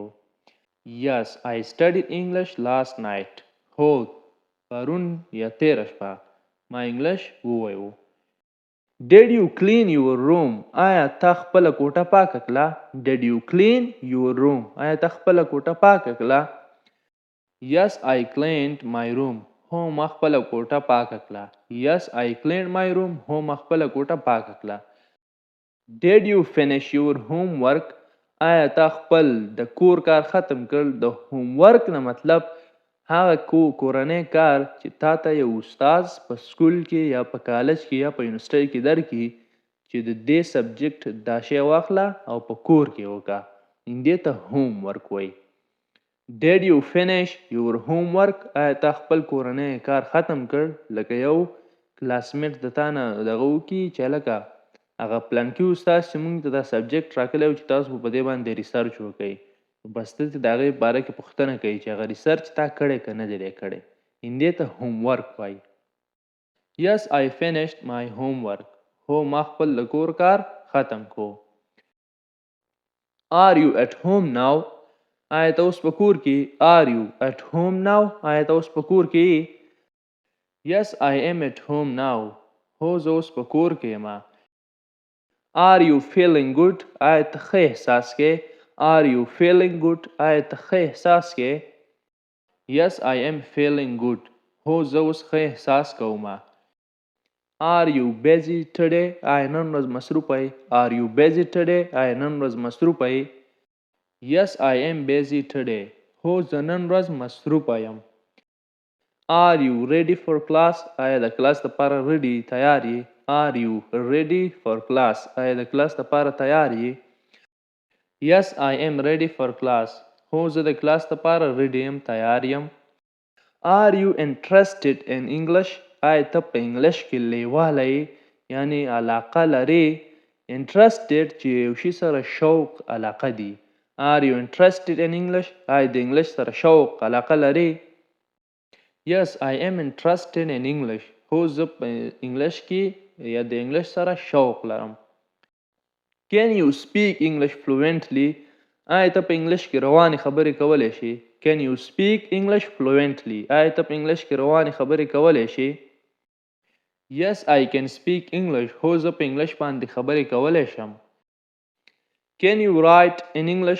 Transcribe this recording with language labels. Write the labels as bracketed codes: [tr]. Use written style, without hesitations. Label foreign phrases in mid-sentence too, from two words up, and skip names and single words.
[en] Yes, I studied English last night. [ps] هو پرون یا تیره شپه ما انګلیش وویو. [en] Did you clean your room? [ps] آیا تا خپله کوټه پاکه کړه؟ [en] Did you clean your room? [ps] آیا تا خپله کوټه پاکه کړه؟ [en] Yes, I cleaned my room. [ps] هو ما خپله کوټه پاکه کړه. [en] Yes, I cleaned my room. [ps] هو ما خپله کوټه پاکه کړه. [en] Did you finish your homework? [ps] آیا تا خپل د کور کار ختم کړ؟ د هومورک نه مطلب هغه کورنی کار چې تا ته یو استاد په سکول کې یا په کالج کې یا په یونیورسټۍ کې درکړي چې د دې سبجیکټ دا شی واخله او په کور کې وکړه. دې ته هومورک وایي. [en] Did you finish your homework? [ps] آیا تا خپل کورنی کار ختم کړ؟ لکه یو کلاسمیټ د تا نه دغه وکړي چې هلکه هغه پلانکي استاد چې موږ ته دا سبجیکټ راکړی و چې تاسو په دې باندې ریسرچ وکړئ. بس ته د هغې باره کې پوښتنه کوي چې هغه ریسرچ تا کړی که نه دی دی کړی. دې ته هومورک وایي. [en] Yes, I finished my homework. [ps] هو ما خپل د کور کار ختم کو. [en] Are you at home now? [ps] آیا ته اوس په کور کې؟ [en] Are you at home now? [ps] آیا ته اوس په کور کې؟ [en] Yes, I am at home now. [ps] هو زه اوس په کور کې یم. [en] Are you feeling good? [ps] آیا ته ښه احساس کې؟ [en] Are you feeling good? [ps] آیا ته ښه احساس کې؟ [en] Yes, I am feeling good. [ps] هو زه اوس ښه احساس کوم. [en] Are you busy today? [ps] آیا نن ورځ مصروفه یې؟ [en] Are you busy today? [ps] آیا نن ورځ مصروفه یې؟ [en] Yes, I am busy today. [ps] هو زه نن ورځ مصروفه یم. [en] Are you ready for class? [ps] آیا د کلاس لپاره ready تیار یې؟ [en] Are you ready for class? [ps] آیا د کلاس لپاره تیار یې؟ [en] Yes, I am ready for class. [ps] هو زه د کلاس لپاره ready یم تیار یم. [en] Are you interested in English? [ps] آیا ته په انګلیش کې لیواله یې یعنی علاقه لرې؟ Interested چې یو شي سره شوق علاقه دي. [en] Are you interested in English? [ps] آیا د انګلیش سره شوق علاقه لرې؟ [en] Yes, I am interested in English. [ps] هو زه په انګلیش کې یا د انګلیش سره شوق لرم. [en] Can you speak English fluently? [ps] آیا ته په انګلیش کې روانې خبرې کولی شي؟ [en] Can you speak English fluently? [ps] آیا ته په انګلیش کې روانې خبرې کولی شي؟ [en] Yes, I can speak English. [ps] هو زه په انګلیش باندې خبرې کولی شم. [en] Can you write in English?